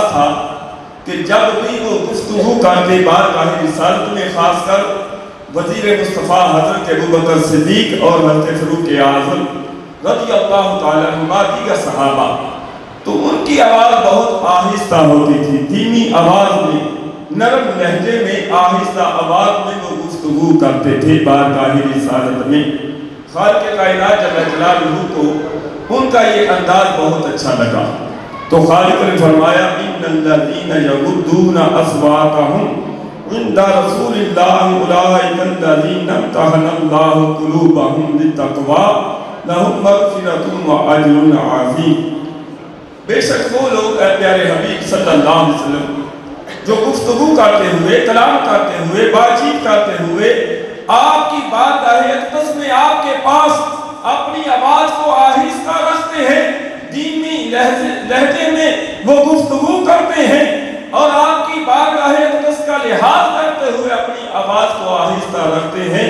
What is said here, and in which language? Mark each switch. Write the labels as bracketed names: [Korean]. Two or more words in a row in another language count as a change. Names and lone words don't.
[Hindi] था कि जब भी वो गुफ्तगू करते बारगाह रिसालत में खासकर वज़ीर मुस्तफ़ा हज़रत अबू बकर सिद्दीक़ और हज़रत फ़ारूक़ आज़म [Arabic] رضي الله تعالى عنهما [Hindi] दीगर सहाबा, तो उनकी आवाज़ बहुत आहिस्ता होती थी, धीमी आवाज़ में, नरम लहजे में, आहिस्ता आवाज़ में वो गुफ्तगू करते थे बारगाह रिसालत में। खालिक कायनात [Arabic] جل جلاله [Hindi] को उनका ये अंदाज बहुत अच्छा लगा, तो खालिक ने फरमाया [Arabic] إن الذين يغضون أصواتهم عند رسول الله أولئك الذين امتحن الله قلوبهم للتقوى لهم مغفرة وأجر عظيم. [Hindi] बेशक वो लोग प्यारे हबीब [Arabic] صلى الله عليه وسلم [Hindi] जो गुफ्तगू करते हुए, कलाम करते हुए, बातचीत करते हुए आपकी बारगाह अक़दस में आपके पास अपनी आवाज को आहिस्ता रखते हैं, धीमी लहजे में वो गुफ्तगू करते हैं और आपकी बारगाह अक़दस का लिहाज करते हुए अपनी आवाज को आहिस्ता रखते हैं।